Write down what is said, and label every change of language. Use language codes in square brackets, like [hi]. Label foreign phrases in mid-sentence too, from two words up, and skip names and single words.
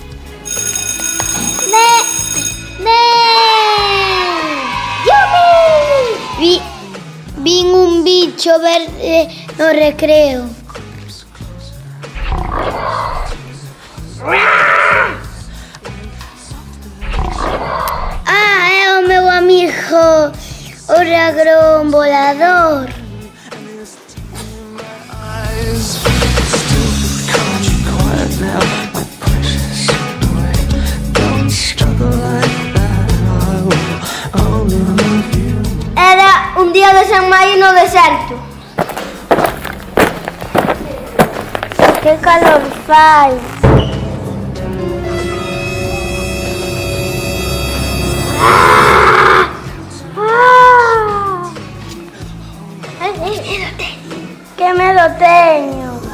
[gl] Vin un bicho verde no recreo. É o meu amigo, o dragón volador. [en] Now, my precious boy, don't struggle like that. I will only love you. [gl] Era un día de San Maio no deserto. Que calor fai. Que medo teño.